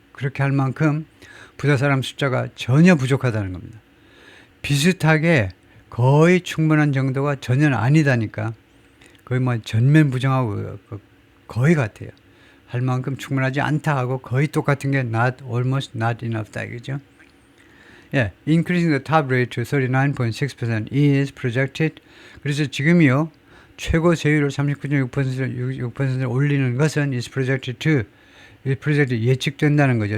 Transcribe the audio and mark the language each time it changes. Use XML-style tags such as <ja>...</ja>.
<ko>그렇게 할 만큼 부자 사람 숫자가 전혀 부족하다는 겁니다. 비슷하게 거의 충분한 정도가 전혀 아니다니까 거의 뭐 전면 부정하고 거의 같아요. 할 만큼 충분하지 않다 하고 거의 똑같은 게</ko> <en>not, almost, not enough</en> <ko>다 이거죠.</ko> <en>Increasing the top rate to 39.6% is projected.</en> <ko>그래서 지금이요 최고 세율을 39.6%를 올리는 것은</ko> <en>is projected to</en> <ko>예측된다는 거죠.</ko>